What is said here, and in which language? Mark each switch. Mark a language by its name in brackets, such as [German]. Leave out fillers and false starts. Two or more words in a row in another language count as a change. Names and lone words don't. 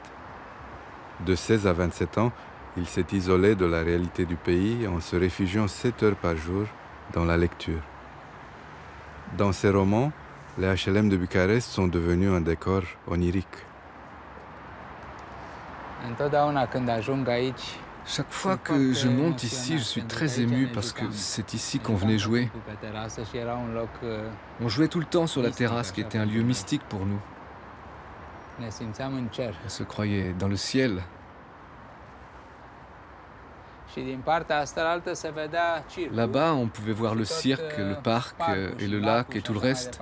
[French] De 16 à 27 ans, il s'est isolé de la réalité du pays en se réfugiant 7 heures par jour dans la lecture. Dans ses romans, les HLM de Bucarest sont devenus un décor onirique. [Romanian] Întotdeauna când ajung aici, [French] Chaque fois que je monte ici, je suis très ému parce que c'est ici qu'on venait jouer. On jouait tout le temps sur la terrasse qui était un lieu mystique pour nous. On se croyait dans le ciel. Là-bas, on pouvait voir le cirque, le parc et le lac et tout le reste.